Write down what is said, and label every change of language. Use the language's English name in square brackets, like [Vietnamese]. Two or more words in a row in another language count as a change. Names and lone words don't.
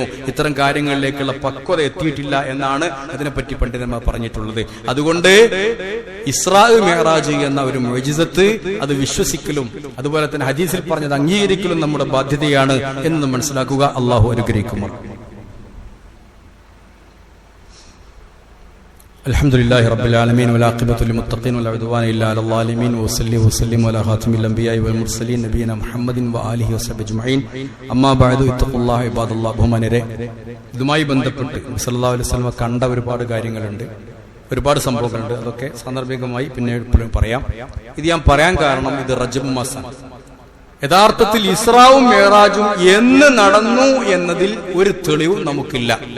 [Malayalam] ഇത്തരം കാര്യങ്ങളിലേക്കുള്ള പക്വത എത്തിയിട്ടില്ല എന്നാണ് അതിനെപ്പറ്റി പണ്ഡിതന്മാർ പറഞ്ഞിട്ടുള്ളത്. അതുകൊണ്ട് ഇസ്രാ മിഅ്റാജ് എന്ന ഒരു മുഅ്ജിസത്ത് അത് വിശ്വസിക്കലും അതുപോലെ തന്നെ ഹദീസിൽ പറഞ്ഞത് അംഗീകരിക്കലും നമ്മുടെ ബാധ്യതയാണ് എന്ന് മനസ്സിലാക്കുക. അള്ളാഹു അനുഗ്രഹിക്കുമോ. [Arabic] الحمدلله رب العالمين والعاقبة للمتقين ولا عدوان إلا على الظالمين وصلي وسلم على خاتم الأنبياء والمرسلين نبينا محمد وآله وصحبه أجمعين أما بعد اتقوا الله عباد الله. [Malayalam] ബഹുമാനരെ, ഇതുമായി ബന്ധപ്പെട്ട് [Arabic] صلى الله عليه وسلم [Malayalam] കണ്ട ഒരുപാട് കാര്യങ്ങളുണ്ട്, ഒരുപാട് സംഭവങ്ങളുണ്ട്. അതൊക്കെ സാന്ദർഭികമായി പിന്നെ പറയാം. ഇത് ഞാൻ പറയാൻ കാരണം ഇത് റജബ് മാസമാണ്. യഥാർത്ഥത്തിൽ ഇസ്രാവും മിഅ്റാജും എന്ന് നടന്നു എന്നതിൽ ഒരു തെളിവും നമുക്കില്ല.